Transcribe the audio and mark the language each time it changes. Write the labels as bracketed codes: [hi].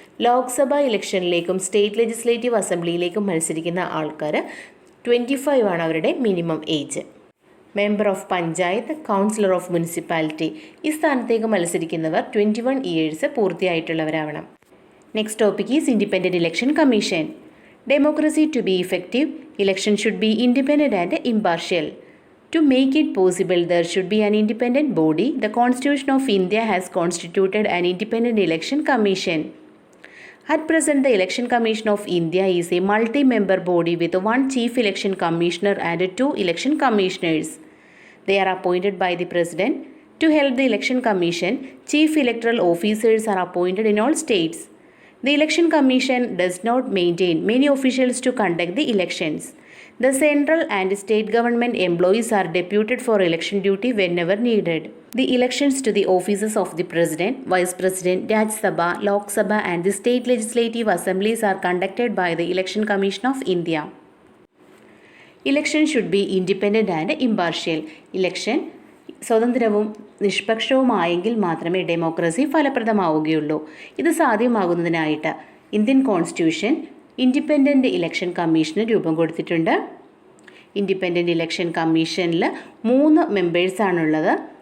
[ml] Lok Sabha ഇലക്ഷനിലേക്കും state legislative അസംബ്ലിയിലേക്കും മത്സരിക്കുന്ന ആൾക്കാർ 25 ആണ് അവരുടെ minimum age. Member of panchayat, councillor of municipality, ഈ സ്ഥാനത്തേക്ക് മത്സരിക്കുന്നവർ 21 years പൂർത്തിയായിട്ടുള്ളവരാവണം. [en] Next topic is independent election commission. Democracy to be effective, election should be independent and impartial. To make it possible, there should be an independent body. The Constitution of India has constituted an independent election commission. At present, the Election Commission of India is a multi-member body with one chief election commissioner and 2 election commissioners. They are appointed by the President. To help the Election Commission, chief electoral officers are appointed in all states. The Election Commission does not maintain many officials to conduct the elections. The central and state government employees are deputed for election duty whenever needed. The elections to the offices of the President, Vice President, Rajya Sabha, Lok Sabha and the state legislative assemblies are conducted by the Election Commission of India. Election should be independent and impartial. [ml] Election സ്വതന്ത്രവും നിഷ്പക്ഷവുമായെങ്കിൽ മാത്രമേ democracy ഫലപ്രദമാവുകയുള്ളൂ. ഇത് സാധ്യമാകുന്നതിനായിട്ട് Indian constitution independent election commission രൂപം കൊടുത്തിട്ടുണ്ട്. Independent election കമ്മീഷനിൽ 3 മെമ്പേഴ്സാണുള്ളത്.